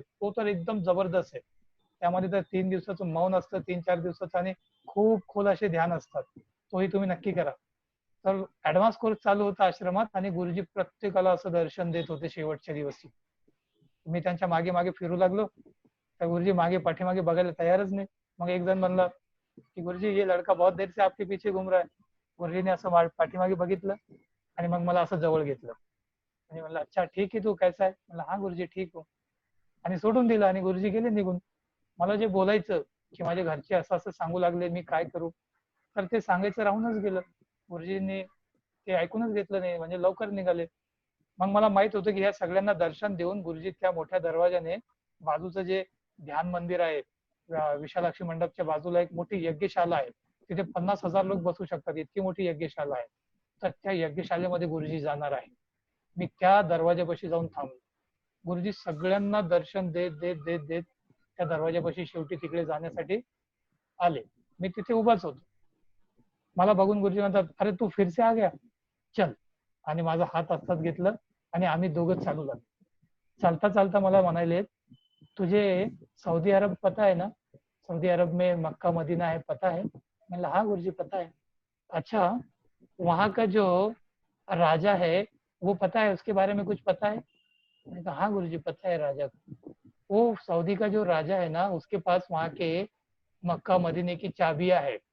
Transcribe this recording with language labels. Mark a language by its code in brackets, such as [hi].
[mr] तो तर एकदम जबरदस्त आहे. त्यामध्ये तर 3 दिवसाचं मौन असतं, 3-4 दिवसाचं आणि खूप खोल असे ध्यान असतात. तोही तुम्ही नक्की करा. तर ऍडव्हान्स कोर्स चालू होता आश्रमात आणि गुरुजी प्रत्येकाला असं दर्शन देत होते शेवटच्या दिवशी. मी त्यांच्या मागे मागे फिरू लागलो. तर गुरुजी मागे पाठीमागे बघायला तयारच नाही. मग एक जण म्हणला की [hi] गुरुजी ये लड़का बहुत देर से आपके पीछे घूम रहा है. [mr] गुरुजीने असं पाठीमागे बघितलं आणि मग मला असं जवळ घेतलं आणि म्हणलं अच्छा ठीक आहे तू कैसा आहे. म्हणलं हा गुरुजी ठीक हो. आणि सोडून दिलं आणि गुरुजी गेले निघून. मला जे बोलायचं की माझे घरचे असं असं सांगू लागले मी काय करू, तर ते सांगायचं राहूनच गेलं. गुरुजींनी ते ऐकूनच घेतलं नाही, म्हणजे लवकर निघाले. मग मला माहित होतं की ह्या सगळ्यांना दर्शन देऊन गुरुजी त्या मोठ्या दरवाजाने बाजूचं जे ध्यान मंदिर आहे, विशालाक्षी मंडपच्या बाजूला एक मोठी यज्ञशाला आहे. तिथे 50,000 लोक बसू शकतात, इतकी मोठी यज्ञशाला आहे. तर त्या यज्ञशालेमध्ये गुरुजी जाणार आहे. मी त्या दरवाजापाशी जाऊन थांबलो. गुरुजी सगळ्यांना दर्शन देत देत देत देत त्या दरवाजापाशी शेवटी तिकडे जाण्यासाठी आले. मी तिथे उभाच होतो. मला बघून गुरुजी म्हणतात [hi] अरे तू फिर से आ गया, चल. [mr] आणि माझा हात हातात घेतलं आणि आम्ही दोघं चालू लागलो. चालता चालता मला म्हणाले [hi] तुझे सऊदी अरब पता है ना, सऊदी अरब में मक्का मदीना है पता है. मैंने हाँ गुरुजी पता है. अच्छा वहाँ का जो राजा है वो पता है, उसके बारे में कुछ पता है. मैंने कहा हाँ गुरुजी पता है राजा को. वो सऊदी का जो राजा है ना उसके पास वहाँ के मक्का मदीने की चाबियां है.